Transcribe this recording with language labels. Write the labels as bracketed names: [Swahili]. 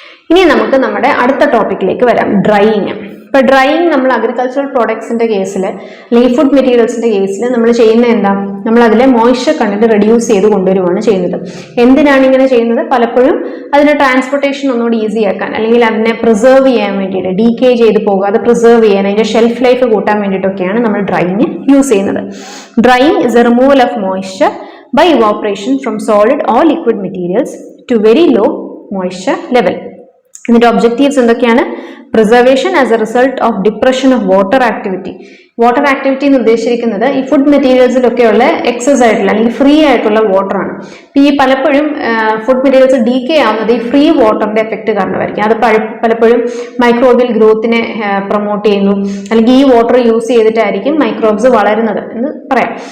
[Malayalam] ഇനി നമുക്ക് നമ്മുടെ അടുത്ത ടോപ്പിക്കിലേക്ക് വരാം, ഡ്രൈയിങ്. ഇപ്പൊ ഡ്രൈയിങ് നമ്മൾ അഗ്രികൾച്ചറൽ പ്രോഡക്ട്സിന്റെ കേസിൽ അല്ലെങ്കിൽ ഫുഡ് മെറ്റീരിയൽസിന്റെ കേസിൽ നമ്മൾ ചെയ്യുന്ന എന്താ, നമ്മൾ അതിലെ മോയ്സ്ചർ കണ്ടന്റ് റെഡ്യൂസ് ചെയ്ത് കൊണ്ടുവരുവാണ് ചെയ്യുന്നത്. എന്തിനാണ് ഇങ്ങനെ ചെയ്യുന്നത്? പലപ്പോഴും അതിന്റെ ട്രാൻസ്പോർട്ടേഷൻ ഒന്നുകൂടി ഈസി ആക്കാൻ, അല്ലെങ്കിൽ അതിനെ പ്രിസർവ് ചെയ്യാൻ വേണ്ടിയിട്ട്, ഡീകേ ചെയ്ത് പോകാതെ പ്രിസർവ് ചെയ്യാൻ, അതിന്റെ ഷെൽഫ് ലൈഫ് കൂട്ടാൻ വേണ്ടിയിട്ടൊക്കെയാണ് നമ്മൾ ഡ്രൈയിങ് യൂസ് ചെയ്യുന്നത്. [English] Drying is a removal of moisture by evaporation from solid or liquid materials to very low moisture level. [Malayalam] ഇതിന്റെ ഒബ്ജക്റ്റീവ്സ് എന്തൊക്കെയാണ്? [English] Preservation as a result of depression of water activity. [Malayalam] Water activity എന്ന് ഉദ്ദേശിക്കുന്നത് ഈ food മെറ്റീരിയൽസിലൊക്കെയുള്ള excess ആയിട്ടുള്ള അല്ലെങ്കിൽ free ആയിട്ടുള്ള water ആണ്. ഈ പലപ്പോഴും ഫുഡ് മെറ്റീരിയൽസ് ഡീകേ ആവുന്നത് ഈ ഫ്രീ വാട്ടറിന്റെ എഫക്ട് കാരണമായിരിക്കും. അത് പലപ്പോഴും മൈക്രോബിയൽ ഗ്രോത്തിനെ പ്രൊമോട്ട് ചെയ്യുന്നു, അല്ലെങ്കിൽ ഈ വാട്ടർ യൂസ് ചെയ്തിട്ടായിരിക്കും മൈക്രോബ്സ് വളരുന്നത് എന്ന് പറയാം.